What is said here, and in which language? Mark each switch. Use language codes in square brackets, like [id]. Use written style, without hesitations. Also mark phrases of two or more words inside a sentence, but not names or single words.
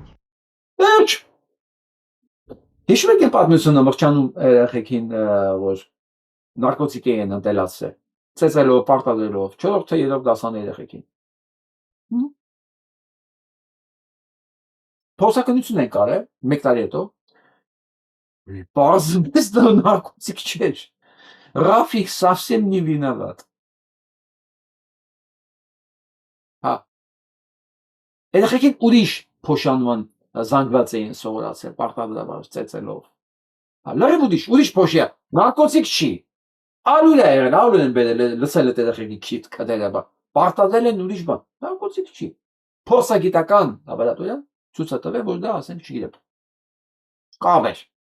[hy] Վերջ։ Հիշում եք այն պատմությունը Մղջանում երեխեքին, որ նարկոտիկի են ընտելացրել, ծեծելով, պարտադրելով, 4-րդ թե 3-րդ դասանի երեխեքին։ Փորձաքննություն են կարել, 1 տարի հետո, պարզապես դա նարկոտիկ չէր, Ռաֆիկ [ru] совсем не виноват։ [hy] Հա, երեխեքին ուրիշ փոշանման զանգված էին սովորացել, պարտադրաբար ծեծելով։ Հա, լրիվ ուրիշ փոշի է, նարկոտիկ չի։ Ալուլ է եղել, ալուլ են բերել, լսել է երեխեքի քիթ կդերը, պարտադրել են ուրիշ բան, նարկոտիկ չի։ Փորձագիտական լաբորատորիան ցույց է տվել, որ դա ասենք չգիտեմ։ Կավ էր։